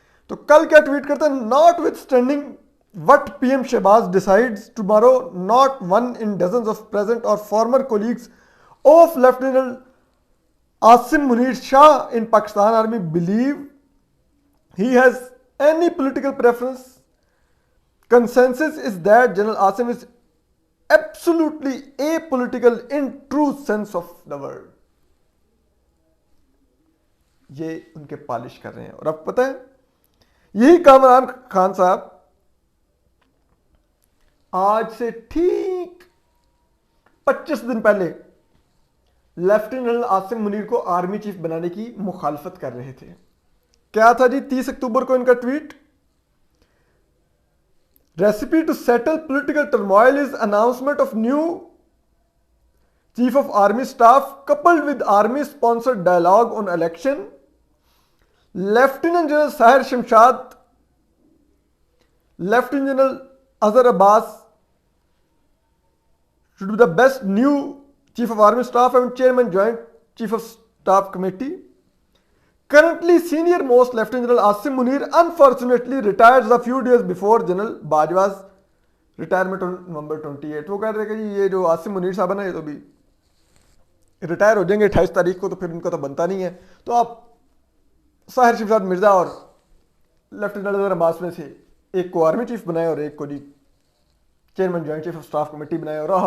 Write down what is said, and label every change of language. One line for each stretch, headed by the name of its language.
Hindi: तो कल क्या ट्वीट करते हैं,
English: Not with standing what PM Shahbaz decides tomorrow, not one in dozens of present और former colleagues of lieutenant Asim Munir Shah in Pakistan Army believe he has any political preference. Consensus is that General Asim is absolutely apolitical in true sense of the word.
Hindi: ये उनके polish कर रहे हैं। और अब पता है, यही कामरान खान साहब आज से ठीक 25 दिन पहले लेफ्टिनेंट जनरल आसिम मुनीर को आर्मी चीफ बनाने की मुखालफत कर रहे थे। क्या था जी 30 अक्टूबर को इनका tweet,
English: Recipe to settle political turmoil is announcement of new chief of army staff coupled with army sponsored dialogue on election. Lieutenant general Sahir Shamshad, lieutenant general Azhar Abbas should be the best new Chief of Army Staff and Chairman Joint Chief of Staff Committee. Currently, senior most Lieutenant General Asim Munir unfortunately retired a few days before General Bajwa's retirement on November 28.
Hindi: वो कह रहे कि ये जो आसिम मुनीर साहब है ना, ये तो भी रिटायर हो जाएंगे 28 तारीख को, तो फिर उनका तो बनता नहीं है। तो आप साहिर शमशाद मिर्जा और लेफ्टिनेंट जनरल अब्बास में से एक को आर्मी चीफ बनाए और एक को जी chairman joint chief of staff committee बनाए।